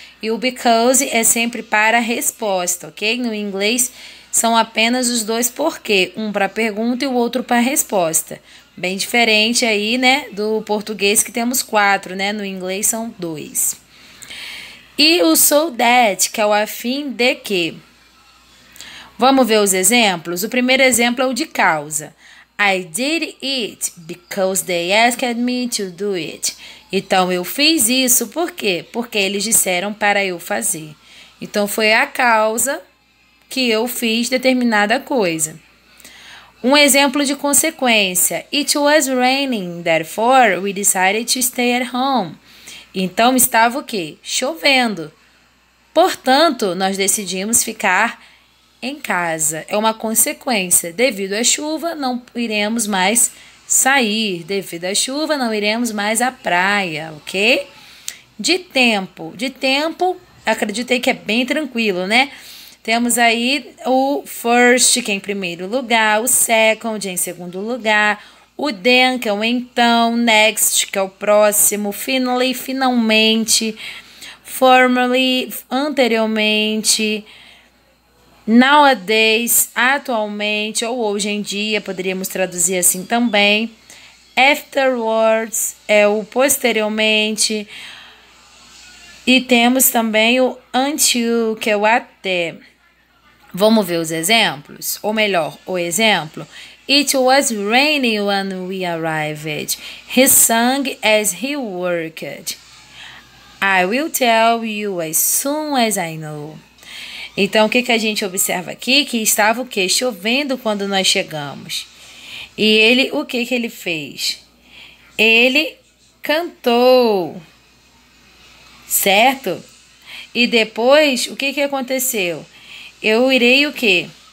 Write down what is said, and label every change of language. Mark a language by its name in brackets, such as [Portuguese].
[Portuguese] E o because é sempre para a resposta, ok? No inglês são apenas os dois porquê, um para pergunta e o outro para resposta. Bem diferente aí, né, do português que temos 4, né? No inglês são 2. E o so that, que é o a fim de que. Vamos ver os exemplos? O primeiro exemplo é o de causa. [English] I did it because they asked me to do it. [Portuguese] Então, eu fiz isso por quê? Porque eles disseram para eu fazer. Então, foi a causa que eu fiz determinada coisa. Um exemplo de consequência. [English] It was raining, therefore we decided to stay at home. [Portuguese] Então, estava o quê? Chovendo. Portanto, nós decidimos ficar em casa. É uma consequência. Devido à chuva, não iremos mais sair. Devido à chuva, não iremos mais à praia, ok? De tempo. De tempo, acreditei que é bem tranquilo, né? Temos aí o first, que é em primeiro lugar, o second, em segundo lugar, o then, que é o então, next, que é o próximo, finally, finalmente, formerly, anteriormente, nowadays, atualmente, ou hoje em dia, poderíamos traduzir assim também. Afterwards é o posteriormente. E temos também o until, que é o até. Vamos ver os exemplos? Ou melhor, o exemplo. [English] It was raining when we arrived. He sang as he worked. I will tell you as soon as I know. [Portuguese] Então, o que a gente observa aqui? Que estava o quê? Chovendo quando nós chegamos. E ele, o que ele fez? Ele cantou, certo? E depois, o que aconteceu? Eu irei o quê?